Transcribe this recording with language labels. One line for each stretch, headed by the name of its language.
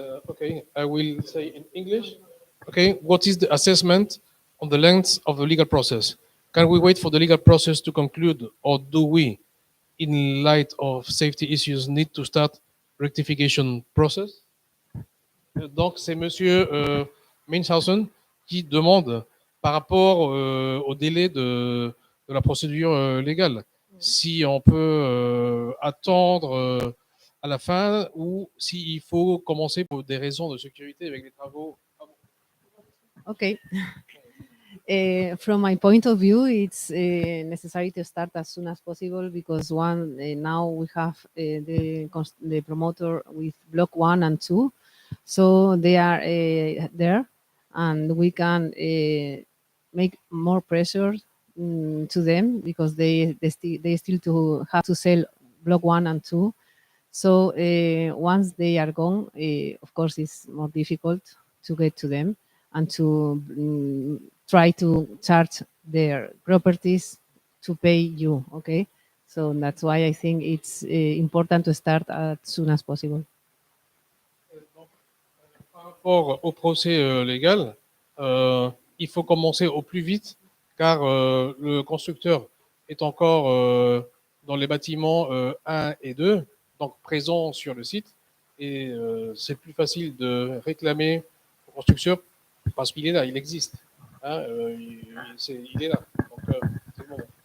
English: Okay, I will say in English. Okay, what is the assessment on the length of the legal process? Can we wait for the legal process to conclude, or do we, in light of safety issues, need to start rectification process?
French: Donc, c'est Monsieur Minshausen qui demande par rapport au délai de la procédure légale, si on peut attendre à la fin ou s'il faut commencer pour des raisons de sécurité avec les travaux.
English: Okay. From my point of view, it's necessary to start as soon as possible because now we have the promoter with block 1 and 2, so they are there, and we can make more pressure to them because they still have to sell block 1 and 2. So once they are gone, of course, it's more difficult to get to them and to try to charge their properties to pay you, okay? So that's why I think it's important to start as soon as possible.
French: Par rapport au procès légal, il faut commencer au plus vite car le constructeur est encore dans les bâtiments 1 et 2, donc présent sur le site, et c'est plus facile de réclamer au constructeur parce qu'il est là, il existe, hein, il est là, donc c'est le moment.